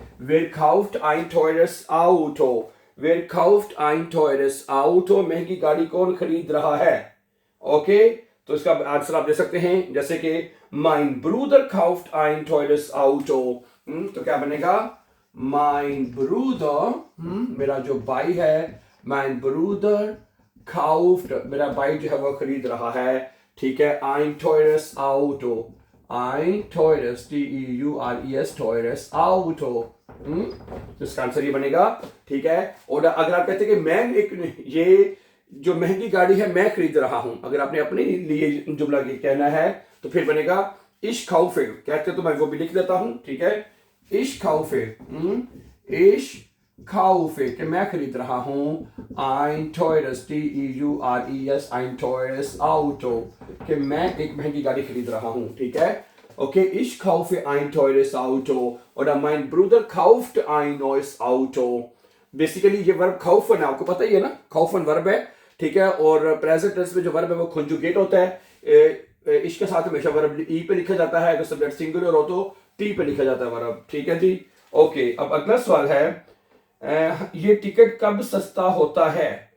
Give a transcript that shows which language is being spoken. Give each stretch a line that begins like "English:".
German: Wer kauft ein teures Auto? Wer kauft ein teures Auto?
Hindi: महंगी गाड़ी कौन खरीद रहा है? ओके, तो इसका आंसर आप दे सकते हैं जैसे कि
German: mein Bruder kauft ein teures Auto।
Hindi: तो क्या बनेगा? mein Bruder, मेरा जो भाई है,
German: mein Bruder kauft,
Hindi: मेरा भाई जो है वो खरीद रहा है, ठीक है,
German: ein teures Auto। ein teures, T-E-U-R-E-S, teures Auto।
Hindi: तो इसका आंसर ये बनेगा, ठीक है। और अगर आप कहते हैं कि मैं ये जो महंगी गाड़ी है मैं खरीद रहा हूं, अगर आपने अपने लिए जुमला कहना है तो फिर बनेगा
German: ich kaufe।
Hindi: कहते तो मैं वो भी लिख देता हूं, ठीक है,
German: ich kaufe, ich kaufe
Hindi: कि मैं खरीद रहा हूं
German: ein teures, T-E-U-R-E-S, ein teures Auto
Hindi: कि मैं एक महंगी गाड़ी खरीद रहा हूं, ठीक है।
German: ओके, ich kaufe ein teures Auto oder mein Bruder kauft ein neues Auto।
Hindi: Basically ये वर्ब kaufen है, आपको पता ही है ना, kaufen वर्ब है, ठीक है, और प्रेजेंट टेंस में जो वर्ब है वो कंजुगेट होता है। इसके साथ हमेशा वर्ब ई पे लिखा जाता है, अगर सब्जेक्ट सिंगुलर हो तो टी पे लिखा जाता है वर्ब, ठीक है जी। ओके, अब अगला सवाल है, ये टिकट कब सस्ता होता है?